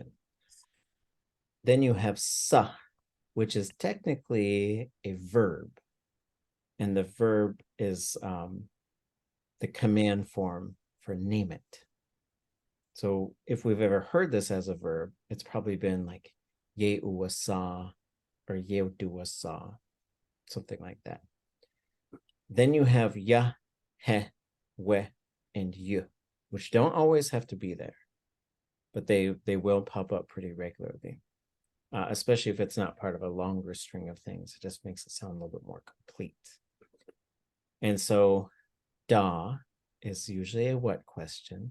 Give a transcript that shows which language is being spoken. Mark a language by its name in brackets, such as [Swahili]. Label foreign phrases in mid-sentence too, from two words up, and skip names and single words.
[English] Then you have sa, which is technically a verb. And the verb is the command form for name it. So if we've ever heard this as a verb, it's probably been like ye-uwa sa or ye-duwa sa, something like that. Then you have ya, he, we, and yu, which don't always have to be there, but they will pop up pretty regularly, especially if it's not part of a longer string of things. It just makes it sound a little bit more complete. And so da is usually a what question.